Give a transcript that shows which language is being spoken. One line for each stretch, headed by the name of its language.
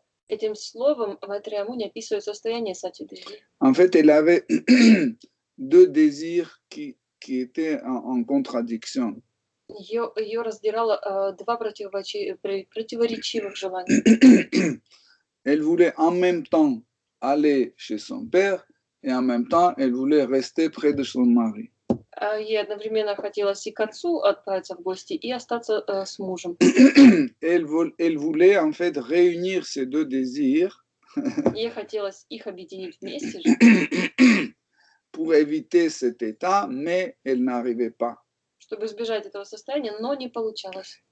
Russian: Этим словом Майтрея Муни описывает состояние сати-дриви.
French: En fait, elle avait deux désirs qui étaient en contradiction.
Russian: Ее раздирало два противоречивых желания.
French: Elle voulait en même temps aller chez son père et en même temps, elle voulait rester près de son mari.
Russian: Ей одновременно хотелось и к отцу отправиться в гости, и остаться с мужем.
French: Elle voulait en fait réunir ces deux désirs
Russian: Ей хотелось их объединить вместе же,
French: pour éviter cet état, mais elle n'arrivait pas.
Russian: чтобы избежать этого состояния, но не получалось.